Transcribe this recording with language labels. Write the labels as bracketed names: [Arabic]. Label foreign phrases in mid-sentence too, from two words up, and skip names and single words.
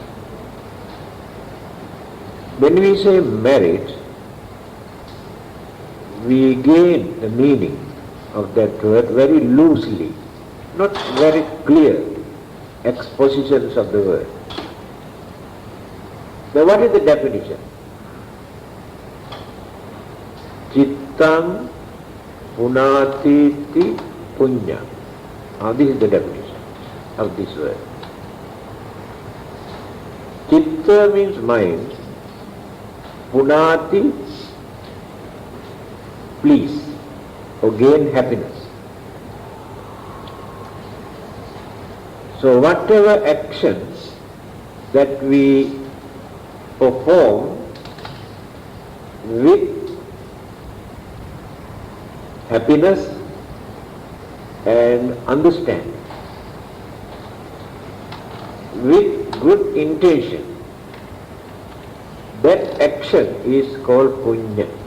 [English] When we say merit, we gain the meaning of that word very loosely, not very clear expositions of the word. Now what is the definition? [Sanskrit] Chittam punatiti punya. [English] Now this is the definition of this word. Chitta means mind. Punati, please, or gain happiness. So whatever actions that we perform with happiness and understanding, with good intention, that action is called punya.